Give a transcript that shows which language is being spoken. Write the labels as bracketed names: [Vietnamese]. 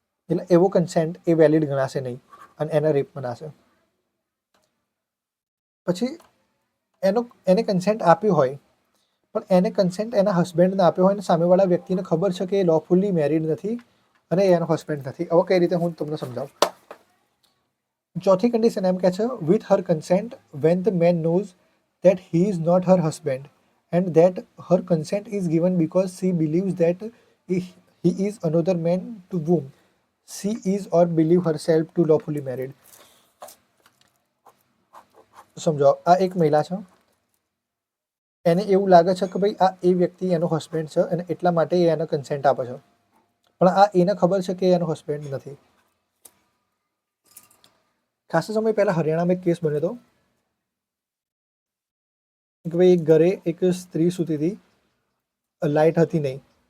[Gujarati] એટલે એવો કન્સેન્ટ એ વેલિડ ગણાશે નહીં અને એને રેપ ગણાશે. પછી એને કન્સેન્ટ આપ્યું હોય પણ એને કન્સેન્ટ એના હસબન્ડને આપ્યો હોય અને સામેવાળા વ્યક્તિને ખબર છે કે એ લોફુલી મેરિડ નથી અને એનો હસબન્ડ નથી. હવે કઈ રીતે હું તમને સમજાવું. ચોથી કન્ડિશન એમ કહે છે [English] With her consent when the man knows that he is not her husband and that her consent is given because she believes that he is another man to whom she is or believe herself to lawfully married. [Gujarati] સમજો, આ એક મહિલા છે, એને એવું લાગે છે કે ભાઈ આ એ વ્યક્તિ એનો હસબન્ડ છે અને એટલા માટે એ એને કન્સેન્ટ આપે છે, પણ આ એને ખબર છે કે એનો હસબન્ડ નથી. ખાસા સમય પહેલા હરિયાણામાં એક કેસ બન્યો હતો કે ભાઈ એક ઘરે એક સ્ત્રી સૂતી હતી, લાઇટ હતી નહીં.